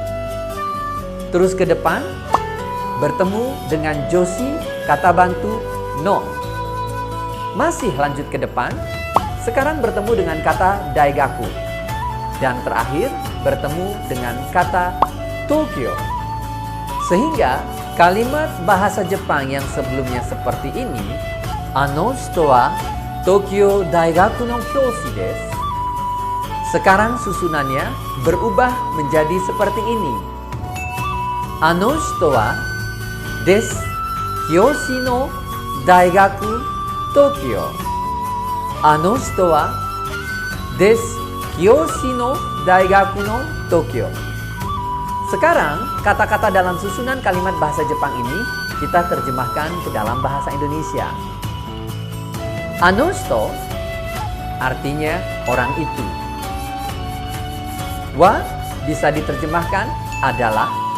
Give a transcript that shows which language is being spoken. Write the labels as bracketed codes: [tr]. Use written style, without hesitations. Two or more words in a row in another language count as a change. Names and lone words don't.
[id] Terus ke depan bertemu dengan joshi, kata bantu no. Masih lanjut ke depan. Sekarang bertemu dengan kata daigaku. Dan terakhir bertemu dengan kata Tokyo. Sehingga kalimat bahasa Jepang yang sebelumnya seperti ini, [ja] あの人は東京大学の教師です. [id] Sekarang susunannya berubah menjadi seperti ini. [ja] あの人はです教師の大学東京. あの人はです教師の大学の東京. [id] Sekarang, kata-kata dalam susunan kalimat bahasa Jepang ini kita terjemahkan ke dalam bahasa Indonesia. [ja] あの人 [id] artinya orang itu. Wa bisa diterjemahkan adalah.